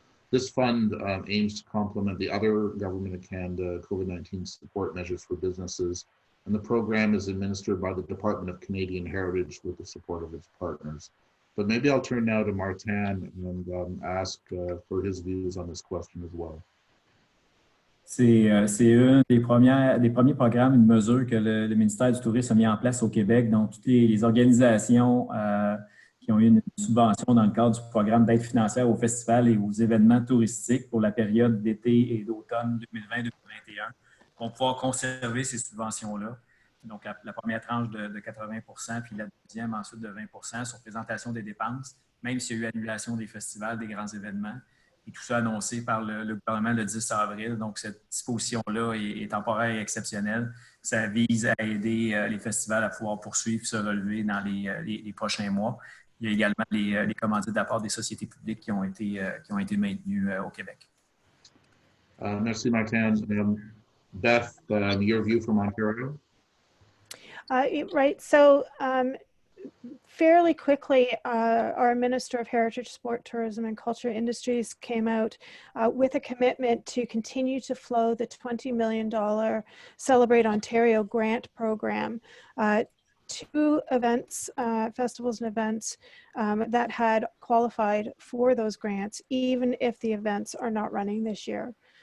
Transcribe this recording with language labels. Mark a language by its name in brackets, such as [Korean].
[English] This fund aims to complement the other Government of Canada COVID-19 support measures for businesses, and the program is administered by the Department of Canadian Heritage with the support of its partners. But maybe I'll turn now to Martin and ask for his views on this question as well. [French] C'est un des premiers programmes, une mesure que le ministère du Tourisme a mis en place au Québec. Donc, toutes les organisations qui ont eu une subvention dans le cadre du programme d'aide financière aux festivals et aux événements touristiques pour la période d'été et d'automne 2020-2021 vont pouvoir conserver ces subventions-là. Donc, la première tranche de 80 puis la deuxième ensuite de 20 sur présentation des dépenses, même s'il y a eu annulation des festivals, des grands événements. Et tout ça annoncé par le gouvernement le 10 avril. Donc, cette disposition-là est temporaire et exceptionnelle. Ça vise à aider les festivals à pouvoir poursuivre, se relever dans les prochains mois. Il y a également les commandites d'apport des sociétés publiques qui ont été maintenues au Québec. Merci, Martin. [English] Beth, your view from Ontario? Right. So fairly quickly, our Minister of Heritage, Sport, Tourism and Culture Industries came out with a commitment to continue to flow the $20 million Celebrate Ontario grant program to events, festivals and events that had qualified for those grants, even if the events are not running this year.